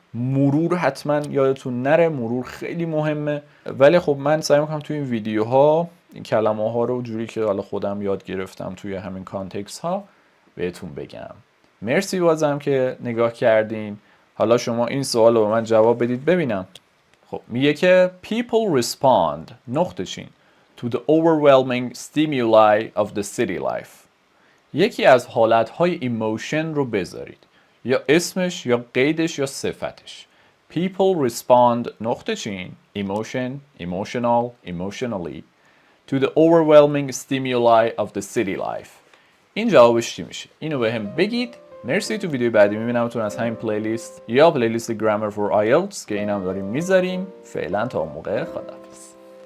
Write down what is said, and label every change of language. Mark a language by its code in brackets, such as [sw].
[fa] مرور حتما یادتون نره، مرور خیلی مهمه. ولی خب من سعی میکنم توی این ویدیوها این کلمه ها رو جوری که حالا خودم یاد گرفتم توی همین کانتکست ها بهتون بگم. مرسی بازم که نگاه کردین. حالا شما این سوال رو به من جواب بدید ببینم. خب میگه که [en] people respond [fa] نقطه چین [en] to the overwhelming stimuli of the city life. [fa] یکی از حالتهای ایموشن رو بذارید، یا اسمش یا قیدش یا صفتش. [en] People respond [fa] نقطه چین [en] emotion, emotional, emotionally to the overwhelming stimuli of the city life. [fa] این جوابش چی میشه؟ اینو به هم بگید. مرسی. تو ویدیو بعدی میبینمتون از همین پلیلیست یا پلیلیست Grammar for IELTS که اینم داریم میذاریم. فعلا تا موقع خداحافظ.